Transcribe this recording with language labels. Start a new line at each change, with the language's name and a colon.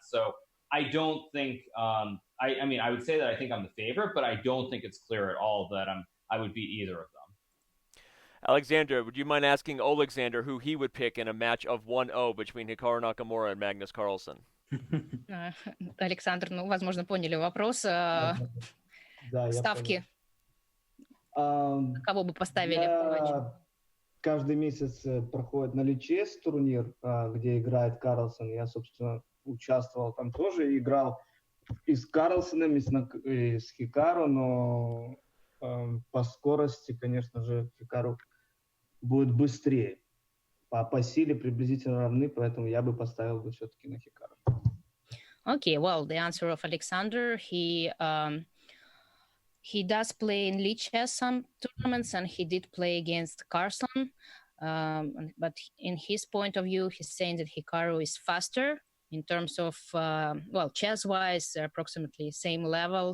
English: So I don't think I would say that I think I'm the favorite, but I don't think it's clear at all that I would beat either of them. Alexandra, would you mind asking Olexandr who he would pick in a match of 1-0 between Hikaru Nakamura and Magnus Carlsen?
Russian: Александр, возможно, поняли вопрос. Да, Ставки. Кого бы поставили в матч? Каждый месяц проходит на Личес турнир, где играет Карлсен. Я, собственно, участвовал там тоже, играл и с Карлсеном, и с Хикару, но по скорости, конечно же, Хикару будет быстрее. По силе приблизительно равны, поэтому я бы поставил бы все-таки на Хикару.
English: Okay, well, the answer of Alexander, he does play in Lee Chess some tournaments, and he did play against Carlsen. But in his point of view, he's saying that Hikaru is faster in terms of, chess-wise, they're approximately same level.